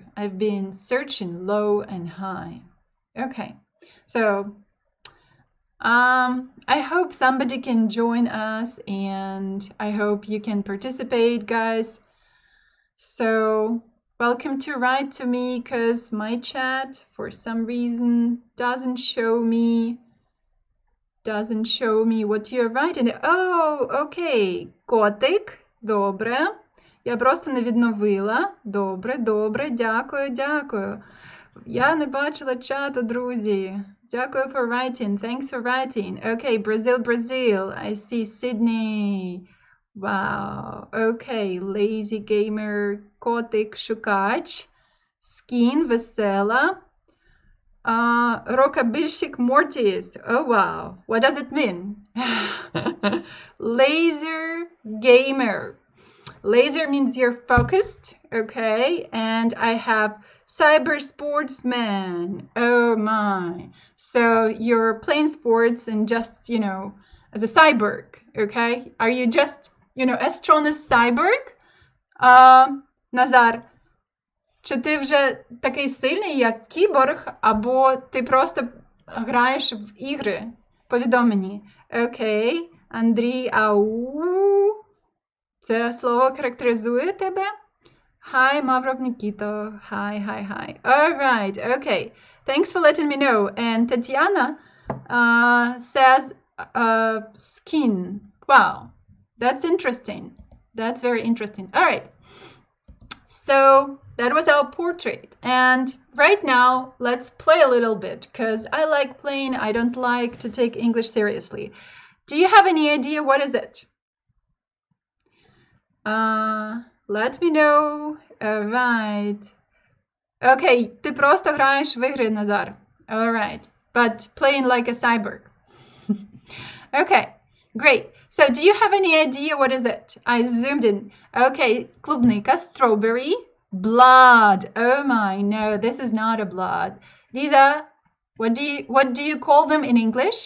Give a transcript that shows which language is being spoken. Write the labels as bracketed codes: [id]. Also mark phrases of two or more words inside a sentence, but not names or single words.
[en] I've been searching low and high. Okay, so I hope somebody can join us, and I hope you can participate, guys. So welcome to write to me, because my chat for some reason doesn't show me what you're writing. Oh, okay. [uk] Котик, добре. Я просто не відновила. Добре, дякую. Я не бачила чату, друзі. Дякую [en] for writing. Thanks for writing. Okay, Brazil. I see Sydney. Wow. Okay, lazy gamer, [uk] котик, шукач, skin, весела, рокабильщик, [en] Mortis. Oh, wow. What does it mean? Laser gamer. Laser means you're focused, okay? And I have cyber sportsman. Oh my. So you're playing sports and just, as a cyborg, okay? Are you just, as strong as cyborg? [uk] Назар, чи ти вже такий сильний, як кіборг, або ти просто граєш в ігри? Повідом мені. Okay. Андрій, ау. Це слово характеризує тебе? [en] Hi, Mavrov Nikito. Hi. All right, okay. Thanks for letting me know. And Tatiana says skin. Wow, that's interesting. That's very interesting. All right. So that was our portrait. And right now, let's play a little bit because I like playing. I don't like to take English seriously. Do you have any idea what is it? Let me know. Alright. [uk] Okay, ти просто граєш в ігри, Назар. [en] Alright. But playing like a cyborg. Okay, great. So do you have any idea what is it? I zoomed in. Okay, клубника, strawberry, blood. Oh my, no, this is not a blood. These are, what do you call them in English?